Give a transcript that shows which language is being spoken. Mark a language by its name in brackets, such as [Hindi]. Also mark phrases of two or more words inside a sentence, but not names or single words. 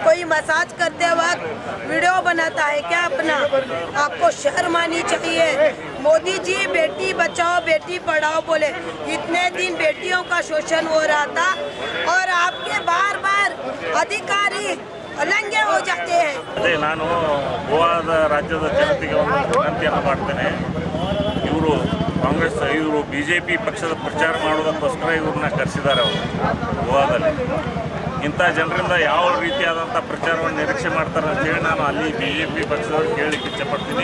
[Hindi] कोई मसाज करते वक्त वीडियो बनाता है क्या अपना? आपको शर्म आनी चाहिए। मोदी जी बेटी बचाओ बेटी पढ़ाओ बोले, इतने दिन बेटियों का शोषण हो रहा था और आपके बार बार अधिकारी लंगे हो जाते हैं। [Kannada] ಅದೇ ನಾನು ಗೋವಾದ ರಾಜ್ಯದ ಜನತೆಗೆ ಒಂದು ವಿನಂತಿಯನ್ನು ಮಾಡ್ತೇನೆ. ಇವರು ಕಾಂಗ್ರೆಸ್ ಇವರು BJP ಪಕ್ಷದ ಪ್ರಚಾರ ಮಾಡೋದಕ್ಕೋಸ್ಕರ ಇವ್ರನ್ನ ಕರೆಸಿದ್ದಾರೆ ಅವರು ಗೋವಾದಲ್ಲಿ. ಇಂಥ ಜನರಿಂದ ಯಾವ ರೀತಿಯಾದಂಥ ಪ್ರಚಾರವನ್ನು ನಿರೀಕ್ಷೆ ಮಾಡ್ತಾರೆ ಅಂತೇಳಿ ನಾನು ಅಲ್ಲಿ BJP ಪಕ್ಷದವ್ರು ಕೇಳಲಿಕ್ಕೆ ಇಚ್ಛೆಪಡ್ತೀನಿ.